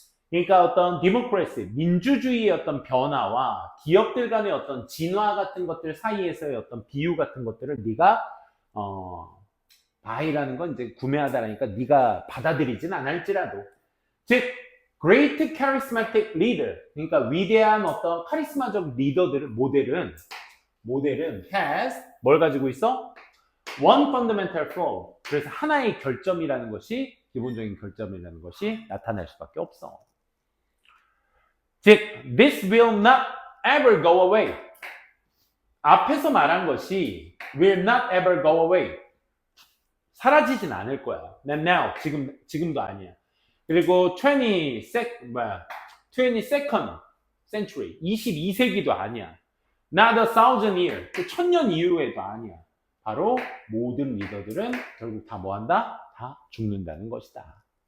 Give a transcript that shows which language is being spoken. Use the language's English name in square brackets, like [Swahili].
[Korean] 그러니까 어떤 디모크레시, 민주주의의 어떤 변화와 기업들 간의 어떤 진화 같은 것들 사이에서의 어떤 비유 같은 것들을 네가 [English] buy [Korean] 라는 건 이제 구매하다라니까 네가 받아들이진 않을지라도 즉 [English] great charismatic leader [Korean] 그러니까 위대한 어떤 카리스마적 리더들을 모델은 [English] has [Korean] 뭘 가지고 있어? [English] one fundamental flaw. [Korean] 그래서 하나의 결점이라는 것이 기본적인 결점이라는 것이 나타날 수밖에 없어. 즉, [English] this will not ever go away. [Korean] 앞에서 말한 것이 [English] will not ever go away. [Korean] 사라지진 않을 거야. [English] now, [Korean] 지금도 아니야. 그리고 [English] 22nd century, [Korean] 22세기도 아니야. [English] not a thousand year, [Korean] 그 1000년 이후에도 아니야. 바로 모든 리더들은 결국 다 뭐한다? 다 죽는다는 것이다.